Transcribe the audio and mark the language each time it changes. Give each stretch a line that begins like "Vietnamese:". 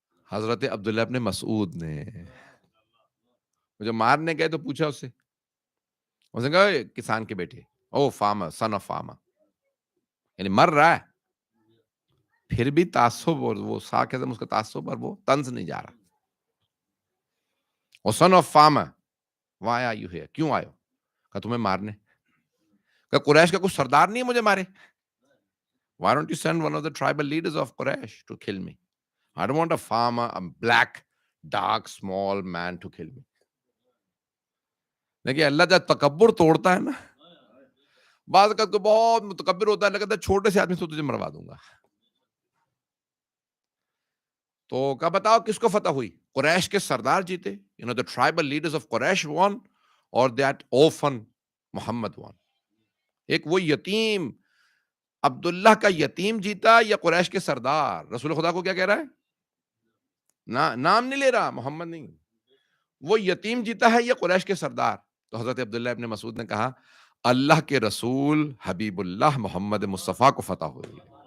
Urdu: حضرت عبداللہ ابن مسعود نے. جب مارنے گئے تو پوچھا اس نے کہا کسان کے بیٹے، او فارمر،
English: son of farmer,
Urdu: یعنی مر رہا ہے. پھر بھی تعصب اور وہ سارکزم اس کا تعصب پر وہ طنز نہیں جا رہا.
English: اور son of farmer, why are you here?
Urdu: کیوں آئے ہو؟ کہا تمہیں مارنے. کہا قریش کا کچھ سردار نہیں ہے مجھے مارے.
English: Why don't you send one of the tribal leaders of Quraysh to kill me? I don't want a farmer, a black, dark, small man to kill me.
Urdu: دیکھیے اللہ جب تکبر توڑتا ہے نا، بعض کا تو بہت متکبر ہوتا ہے، اللہ کہتا ہے چھوٹے سے آدمی سے تجھے مروا دوں گا. تو کیا بتاؤ کس کو فتح ہوئی؟ قریش کے سردار جیتے.
English: the tribal leaders of Quraysh won, or that orphan Muhammad won.
Urdu: ایک وہ یتیم عبداللہ کا یتیم جیتا یا قریش کے سردار؟ رسول خدا کو کیا کہہ رہا ہے؟ نام نہیں لے رہا، محمد نہیں. وہ یتیم جیتا ہے یا قریش کے سردار؟ تو حضرت عبداللہ ابن مسعود نے کہا اللہ کے رسول حبیب اللہ محمد مصطفیٰ کو فتح ہوئی.